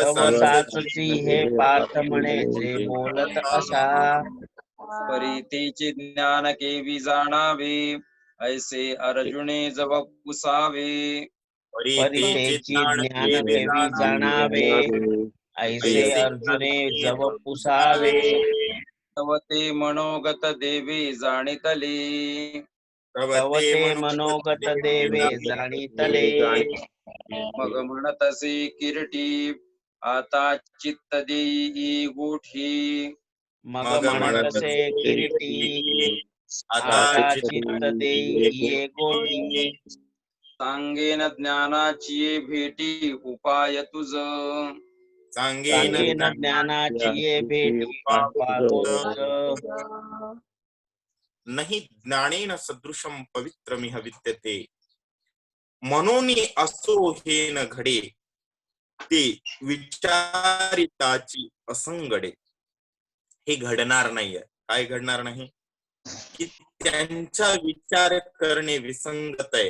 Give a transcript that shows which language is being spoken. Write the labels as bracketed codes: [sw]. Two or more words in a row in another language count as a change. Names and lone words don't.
[mr] साचची हे पार्थ म्हणे जे बोलत असा परी तेचे ज्ञान केवी जाणावे ऐसे अर्जुने जव पुसावे परितेची ज्ञान केवी जाणावे ऐसे अर्जुने जव पुसावे. तव ते मनोगत देवे जाणितले तव ते मनोगत देवे जाणितले. मग म्हणतसे किरटी आता चित्त देई गोठी मग म्हणतसे किरीटी आता चित्त देई ये गोठी. सांगेन ज्ञानाची भेटी उपाय तुझ सांगेन ज्ञानाची भेटी उपाय तुझ. [sa] नहि ज्ञानेन सदृशम पवित्रमिह विद्यते [mr] मनोनी असो हे न घडे ते विचारिताची असंगडे. हे घडणार नाहीये. काय घडणार नाही की त्यांचा विचार करणे विसंगत आहे.